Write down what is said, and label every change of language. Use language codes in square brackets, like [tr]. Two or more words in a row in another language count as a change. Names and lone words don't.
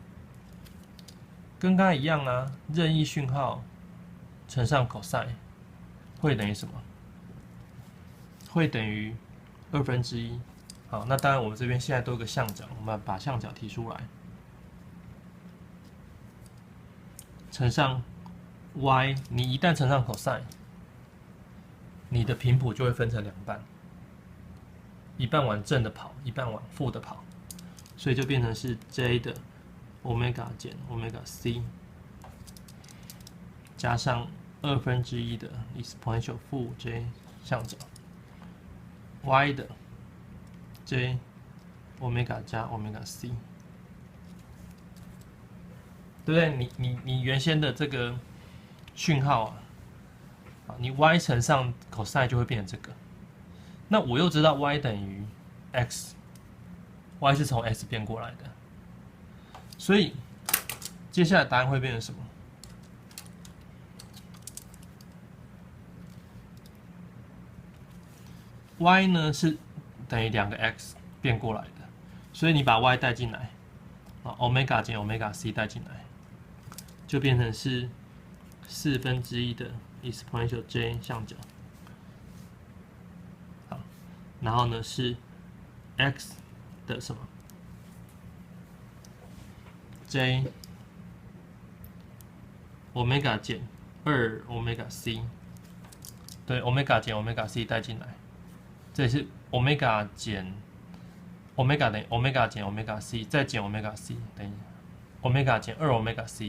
[zh] 跟剛才一樣啊，任意訊號乘上 cosine 會等於什麼？會等於1/2。好，那當然我們這邊現在都有個相角，我們把相角提出來。乘上 y，你一旦乘上 cosine， 你的頻譜就會分成2半，一半往正的跑，一半往負的跑，所以就变成是 j 的 omega 減 omega c 加上1/2的 exponential 負 j 相角 y 的 j omega 加 omega c。对不对？你原先的这个讯号啊，你 y 乘上 cosine 就會變成這個。那我又知道 y 等於 x，y 是從 x 變過來的，所以接下來答案會變成什麼 ？y 呢是等於2個 x 變過來的，所以你把 y 帶進來，啊 ，omega 減 omega c 帶進來。就變成是1/4的 exponential j 相角，好，然後呢是 x 的什麼 j omega 減2 omega c， 對 omega 減 omega c 帶進來，這裡是 omega 減 omega 等於 omega 減 omega c 再減 omega c 等於 omega 減2 omega c。